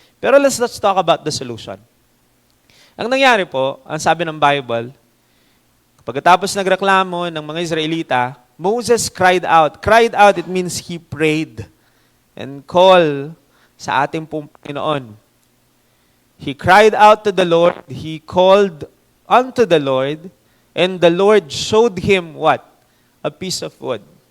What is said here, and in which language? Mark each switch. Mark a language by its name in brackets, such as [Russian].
[English] Pero let's talk about the solution. [Filipino] Ang nangyari po, ang sabi ng Bible, pagkatapos nagreklamo ng mga Israelita, [English] Moses cried out. Cried out, it means he prayed and called [Filipino] sa ating pong Panginoon. [English] He cried out to the Lord, he called unto the Lord, and the Lord showed him what? A piece of wood.